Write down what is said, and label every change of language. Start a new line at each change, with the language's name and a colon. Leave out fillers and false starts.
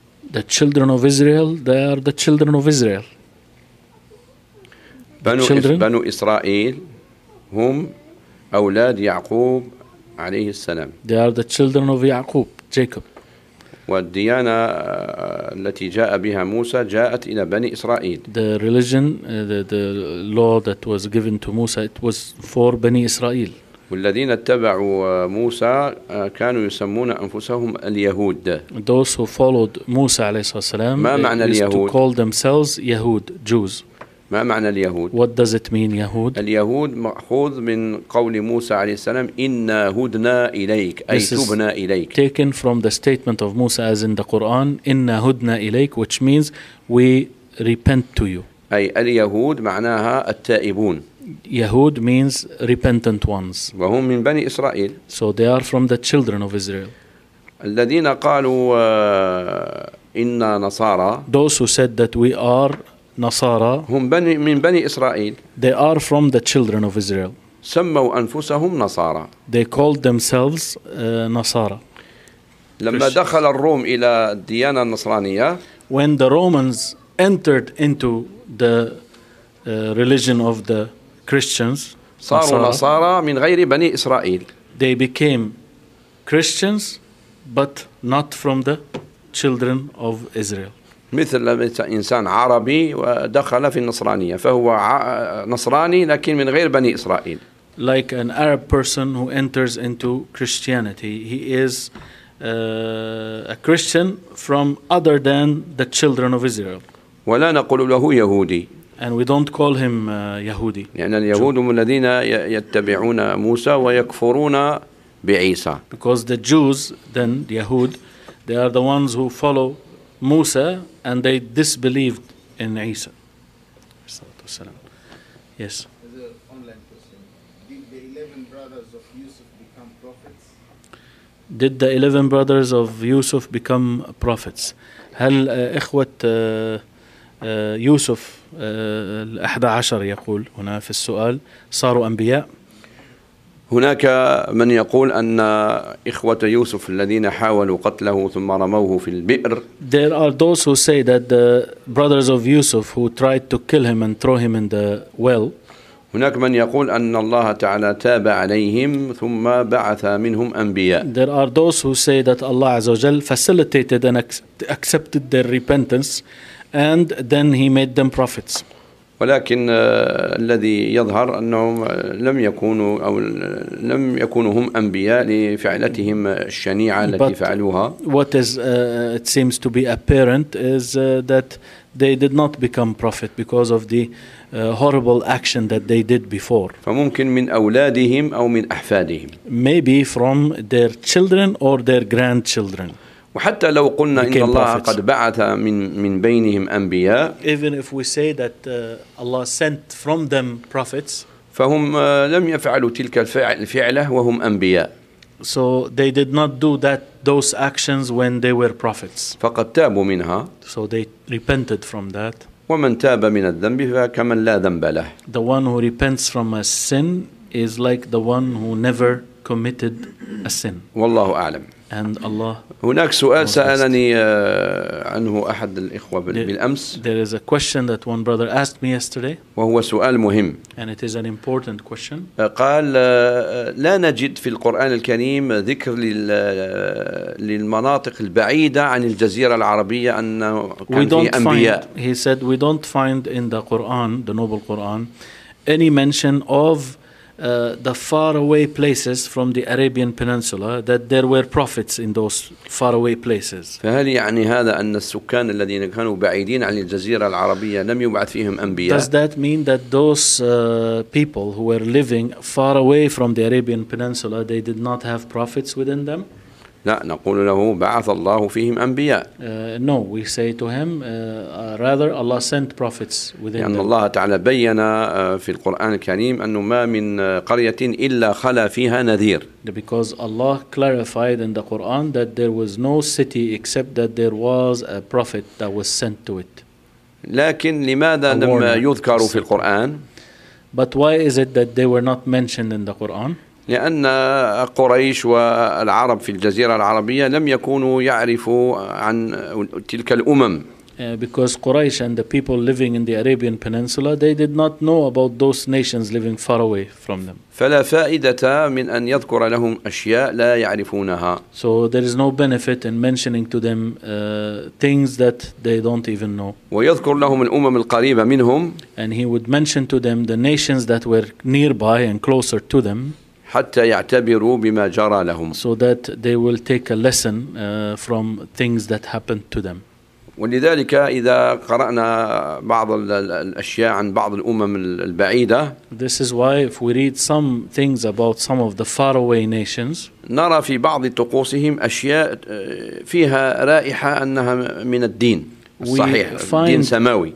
English: The children of Israel, they are the children of Israel.
Arabic: بنو إسرائيل هم أولاد يعقوب عليه السلام.
English: They are the children of Yaqub, Jacob.
Arabic: والديانة التي جاء بها موسى جاءت إلى بني إسرائيل.
English: The religion, the law that was given to Musa, it was for بني إسرائيل.
Arabic: والذين اتبعوا موسى كانوا يسمون أنفسهم اليهود.
English: Those who followed موسى
Arabic: عليه الصلاة والسلام. ما معنى اليهود؟
English: To call themselves يهود, Jews.
Arabic: ما معنى اليهود؟
English: What does it mean, يهود؟
Arabic: اليهود مأخوذ من قول موسى عليه السلام إن هدنا إليك أي تبنا إليك.
English: This is taken from the statement of Musa as in the Quran
Arabic: إن هدنا إليك,
English: which means we repent to you.
Arabic: أي اليهود معناها التائبون.
English: يهود means repentant ones.
Arabic: وهم من بني إسرائيل.
English: So they are from the children of Israel.
Arabic: الذين قالوا إن نصارى.
English: Those who said that we are نصارى
Arabic: هم بني من بني إسرائيل.
English: They are from the children of Israel.
Arabic: سموا أنفسهم نصارى.
English: They called themselves نصارى.
Arabic: لما دخل الروم إلى الديانة النصرانية.
English: When the Romans entered into the religion of the Christians.
Arabic: صاروا نصارى من غير بني إسرائيل.
English: They became Christians, but not from the children of Israel.
Arabic: مثل إنسان عربي ودخل في النصرانية فهو نصراني لكن من غير بني إسرائيل.
English: Like an Arab person who enters into Christianity, he is a Christian from other than the children of Israel.
Arabic: ولا نقول له يهودي.
English: And we don't call him يهودي.
Arabic: يعني اليهود هم الذين يتبعون موسى ويكفرون بعيسى.
English: Because the Jews, then the Yahud, they are the ones who follow موسى and they disbelieved in عيسى. Yes. There's an online question. Did the 11 brothers of Yusuf become prophets? Did the 11 brothers of Yusuf become prophets?
Arabic: هل إخوة يوسف الأحد عشر يقول هنا في السؤال صاروا أنبياء؟ هناك من يقول أن إخوة يوسف الذين حاولوا قتله ثم رموه في البئر.
English: There are those who say that the brothers of Yusuf who tried to kill him and throw him in the well.
Arabic: هناك من يقول أن الله تعالى تاب عليهم ثم بعث منهم أنبياء.
English: There are those who say that Allah
Arabic: عز وجل
English: facilitated and accepted their repentance and then he made them prophets.
Arabic: ولكن الذي يظهر أنهم لم يكونوا أو لم يكونوا هم أنبياء لفعلتهم الشنيعة التي
English: But
Arabic: فعلوها.
English: What is it seems to be apparent is that they did not become prophet because of the horrible action that they did before.
Arabic: فممكن من أولادهم أو من أحفادهم.
English: Maybe from their children or their grandchildren.
Arabic: وحتى لو قلنا إن الله
English: prophets.
Arabic: قد بعث من بينهم أنبياء.
English: Even if we say that Allah sent from them prophets.
Arabic: فهم لم يفعلوا تلك الفعلة وهم أنبياء.
English: So they did not do that those actions when they were prophets.
Arabic: فقد تابوا منها.
English: So they repented from that.
Arabic: ومن تاب من الذنب فكمن لا ذنب له.
English: The one who repents from a sin is like the one who never committed a sin.
Arabic: والله أعلم.
English: And Allah.
Arabic: هناك سؤال سألني عنه أحد الإخوة بالأمس.
English: There is a question that one brother asked me yesterday.
Arabic: وهو سؤال مهم.
English: And it is an important question.
Arabic: قال لا نجد في القرآن الكريم ذكر للمناطق البعيدة عن الجزيرة العربية أن كان فيه أنبياء.
English: He said we don't find in the Quran, the noble Quran, any mention of the faraway places from the Arabian Peninsula that there were prophets in those faraway places.
Arabic: فهل يعني هذا أن السكان الذين كانوا بعيدين عن الجزيرة العربية لم يبعث فيهم أنبياء؟
English: Does that mean that those people who were living far away from the Arabian Peninsula they did not have prophets within them?
Arabic: لا نقول له بعث الله فيهم أنبياء.
English: No, we say to him rather Allah sent prophets within.
Arabic: لأن الله تعالى بين في القرآن الكريم أنه ما من قرية إلا خلا فيها نذير.
English: Because Allah clarified in the Quran that there was no city except that there was a prophet that was sent to it.
Arabic: لكن لماذا لم يذكروا في القرآن؟
English: But why is it that they were not mentioned in the Quran?
Arabic: لأن قريش والعرب في الجزيرة العربية لم يكونوا يعرفوا عن تلك الأمم.
English: Because Quraysh and the people living in the Arabian Peninsula, they did not know about those nations living far away from them.
Arabic: فلا فائدة من أن يذكر لهم أشياء لا يعرفونها.
English: So there is no benefit in mentioning to them things that they don't even know.
Arabic: ويذكر لهم الأمم القريبة منهم.
English: And he would mention to them the nations that were nearby and closer to them.
Arabic: حتى يعتبروا بما جرى لهم.
English: So that they will take a lesson from things that happened to them.
Arabic: ولذلك إذا قرأنا بعض الأشياء عن بعض الأمم البعيدة
English: This is why if we read some things about some of the faraway nations
Arabic: نرى في بعض طقوسهم أشياء فيها رائحة أنها من الدين الصحيح الدين السماوي